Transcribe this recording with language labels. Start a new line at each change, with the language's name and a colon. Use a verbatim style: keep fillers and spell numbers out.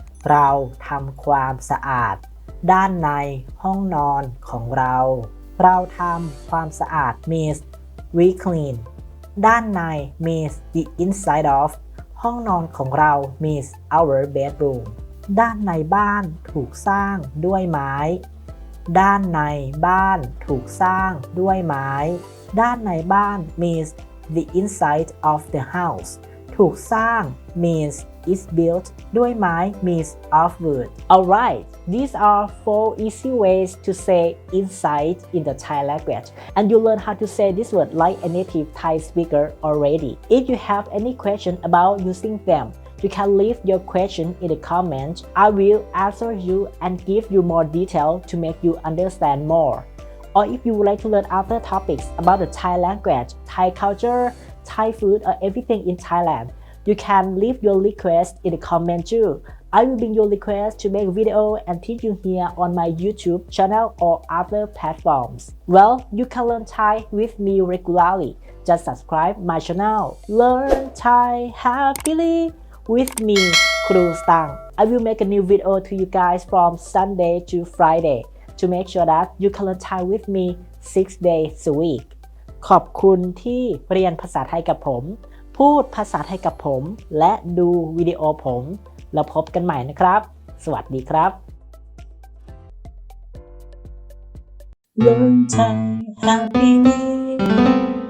Thai: เราทำความสะอาดด้านในห้องนอนของเรา เราทำความสะอาด
English: means we clean
Thai: ด้านใน
English: means the inside of
Thai: ห้องนอนของเรา
English: means our bedroom
Thai: ด้านในบ้านถูกสร้างด้วยไม้ ด้านในบ้านถูกสร้างด้วยไม้ด้านในบ้าน
English: means the inside of the house
Thai: ถูกสร้าง
English: means is built
Thai: ด้วยไม้
English: means of wood. Alright, these are four easy ways to say inside in the Thai language, and you learn how to say this word like a native Thai speaker already. If you have any question about using them, you can leave your question in the comments. I will answer you and give you more detail to make you understand more. Or if you would like to learn other topics about the Thai language, Thai culture, Thai food, or everything in Thailand, you can leave your request in the comment too. I will bring your request to make video and teach you here on my YouTube channel or other platforms. Well, you can learn Thai with me regularly. Just subscribe my channel. Learn Thai happily. With me, Kru Stang. I will make a new video to you guys from Sunday to Friday to make sure that you can learn Thai with me six days a week.
Thai: ขอบคุณที่เรียนภาษาไทยกับผมพูดภาษาไทยกับผมและดูวิดีโอผมแล้วพบกันใหม่นะครับสวัสดีครับ
English: Learn Thai happily